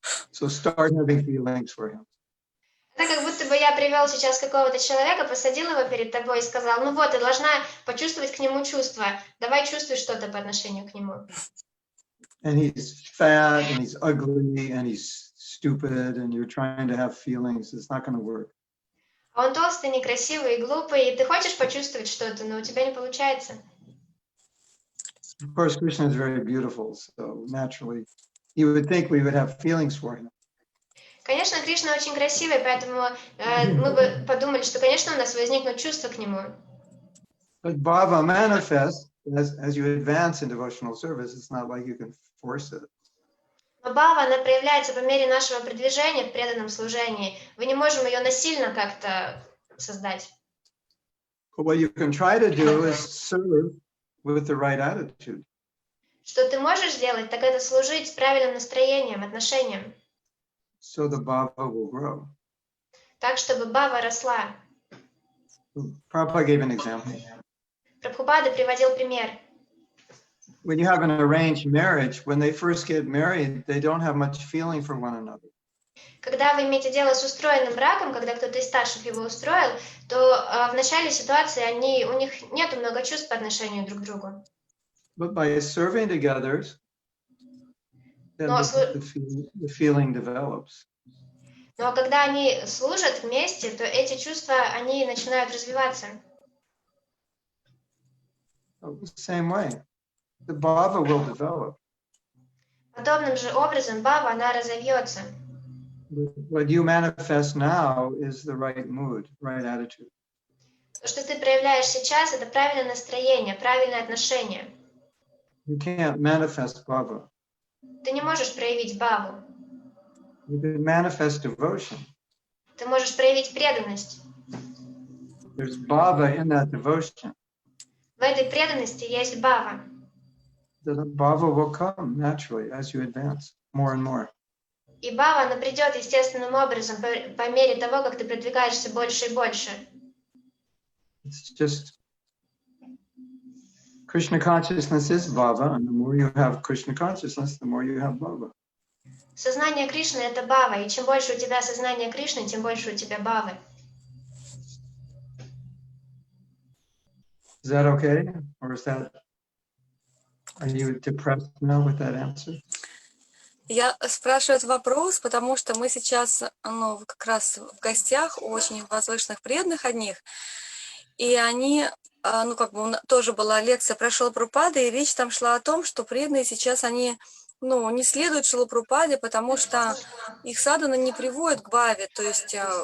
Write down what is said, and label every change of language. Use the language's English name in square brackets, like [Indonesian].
[English] So start having feelings for him. [Russian] Это как будто бы я привел сейчас какого-то человека, посадил его перед тобой и сказал, ну вот, ты должна почувствовать к нему чувства. Давай чувствуй что-то по отношению к нему. [English] And he's fat, and he's ugly, and he's stupid, and you're trying to have feelings. It's not going to work. [Russian] А он толстый, некрасивый и глупый, и ты хочешь почувствовать что-то, но у тебя не получается. [English] Of course, Krishna is very beautiful, so naturally, you would think we would have feelings for him. [Russian] Конечно, Кришна очень красивый, поэтому мы бы подумали, что, конечно, у нас возникнут чувства к нему. [English] But Bhava manifests as you advance in devotional service. It's not like you can force it. [Russian] Но Бхава, она проявляется по мере нашего продвижения в преданном служении. Вы не можем ее насильно как-то создать. [English] But what you can try to do is serve with the right attitude. [Russian] Что ты можешь сделать, так это служить с правильным настроением, отношением. [English] So the Bhava will grow. [Russian] Так, чтобы Бхава росла. [English] Prabhupada gave an example. [Russian] Прабхупада приводил пример. [English] When you have an arranged marriage, when they first get married, they don't have much feeling for one another. [Russian] Когда вы имеете дело с устроенным браком, когда кто-то из старших его устроил, то в начале ситуации у них нет много чувств по отношению друг к другу. [English] But by serving together, then [Russian] Но, [English] the feeling develops. [Russian] но когда они служат вместе, то эти чувства, они начинают развиваться. [English] The same way, the bhava will develop. [Russian] Подобным же образом бхава, она разовьется. [English] What you manifest now is the right mood, right attitude. [Russian] То, что ты проявляешь сейчас, это правильное настроение, правильное отношение. [English] You can't manifest bhava. [Russian] Ты не можешь проявить бхаву. [English] You can manifest devotion. [Russian] Ты можешь проявить преданность. [English] There's bhava in that devotion. [Russian] В этой преданности есть бхава. [English] The bhava will come naturally as you advance more and more. [Russian] И бхава, она придет естественным образом по мере того, как ты продвигаешься больше и больше. [English] It's just Krishna consciousness is bhava, and the more you have Krishna consciousness, the more you have bhava. [Russian] Сознание Кришны — это бхава, и чем больше у тебя сознания Кришны, тем больше у тебя бхавы. [English] Is that okay? Or are you depressed now with that answer? [Russian] Я спрашиваю этот вопрос, потому что мы сейчас, как раз в гостях у очень возвышенных преданных одних, и они, тоже была лекция про Шрила Прабхупаду, и речь там шла о том, что преданные сейчас, они, не следуют Шрила Прабхупаде, потому что их садхана не приводит к бхаве, то есть,